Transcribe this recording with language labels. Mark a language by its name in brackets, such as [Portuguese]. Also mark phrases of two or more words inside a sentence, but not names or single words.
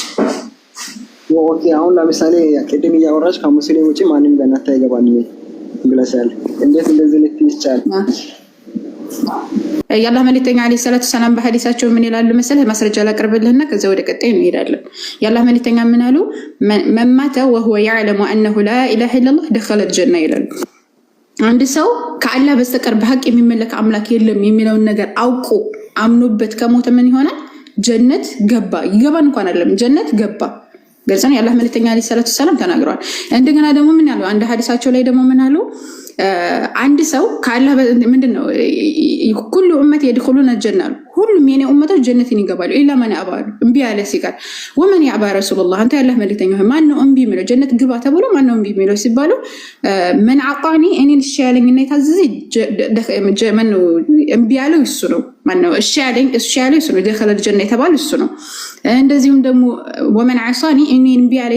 [Amharic] ኦኬ አሁን ለምሳሌ ቅድም እያወራች ከሙስሊም ውጪ ማንም ገነት አይገባም ብለሻል። እንዴት እንደዚህ ልትይ ይቻላል? የአላህ መልእክተኛ [Arabic] عليه صلاته سلام [Amharic] በሐዲሳቸው ምን ይላሉ መሰለህ? ማስረጃ ላቅርብልህና ከዛ ወደ ቀጣይ እንሄዳለን። የአላህ መልእክተኛ ምን አሉ? [Arabic] من مات وهو يعلم انه لا اله الا الله دخل الجنه [Amharic] ይላሉ። አንድ ሰው ከአላህ በስተቀር በሐቅ የሚመለክ አምላክ የለም የሚለውን ነገር አውቆ አምኖበት ከሞተ ምን ይሆናል? ጀነት ገባ። ይገባን እንኳን አይደለም ጀነት ገባ። ግልጽ ነው። የአላህ መልእክተኛ [Arabic] عليه صلاته سلام [Amharic] ተናግረዋል። እንደገና ደግሞ ምን ያለው አንድ ሐዲሳቸው ላይ ደግሞ ምን አሉ? አንድ ሰው ከአላህ ምንድነው [Arabic] كل أمتي يدخلون الجنه [Amharic] ሁሉም የኔ ኡመቶች ጀነትን ይገባሉ [Arabic] إلا من أبى [Amharic] እምቢ ያለ ሲቀር [Arabic] ومن يأبى يا رسول الله [Amharic] አንተ ያላህ መልእክተኛ ማን ነው እምቢ የሚለው ጀነት ግባ ተብሎ ማን ነው እምቢ የሚለው ሲባሉ ምን አቃኒ እኔ ልሽ ያለኝና የታዘዘ ማን ነው እምቢ ያለው እሱ ነው። ማን ነው እሺ ያለኝ እሱ ነው [Arabic] دخل الجنه [Amharic] የተባለ እሱ ነው። እንደዚሁም ደግሞ [Arabic] ومن عصاني [Amharic] እኔ እምቢ ያለኝ